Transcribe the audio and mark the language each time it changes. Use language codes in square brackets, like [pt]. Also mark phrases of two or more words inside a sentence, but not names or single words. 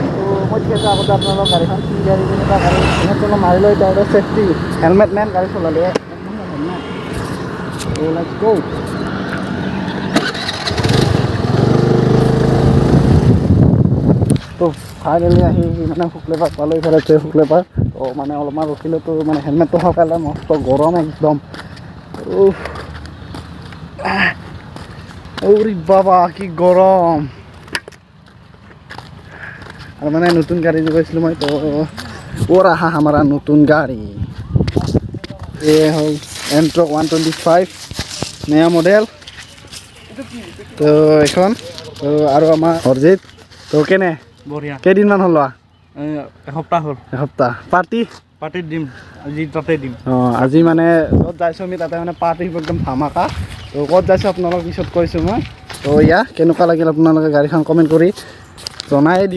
[as] তো মই ঠিক আছে আগতে আপোনালোকৰ গাড়ীখন কি গাড়ী কেনেকুৱা গাড়ী হেলমেটটো অলপ মাৰি লৈ এতিয়া [en] safety helmet [as] মেন গাড়ী চলালে হেলমেট। তো [en] let's go. [as] তো ফাইনেলি আহি মানে শুক্লেপাৰ পালোঁ। ইফালে শুক্লেপাৰ। তো মানে অলপমান ৰখিলোঁ। তো মানে হেলমেটটো সকালে মস্ত গৰম একদম। [bn] ওরে বাবা কি গরম। [as] আর মানে নতুন গাড়ি যে কৈছিলোঁ মই। তো ওরা হামারা নতুন গাড়ি এ হল এন্ট্রক 125 [hi] नया मॉडल। [as] তো এখন তো আৰু আমাৰ অৰজিত। তো কেনে বঢ়িয়া। কেইদিনমান হ'ল লোৱা? এসপ্তাহ হ'ল। এসপ্তাহ। পাৰ্টিত দিম আজি, তাতে দিম। আজি মানে য'ত যাইছোঁ আমি তাতে মানে পাৰ্টি একদম ধামাকা। তো ক'ত যাইছোঁ আপোনালোকক পিছত কৈছোঁ মই। তো কেনেকুৱা লাগিল আপোনালোকে গাড়ীখন কমেণ্ট কৰি জনাই দিব।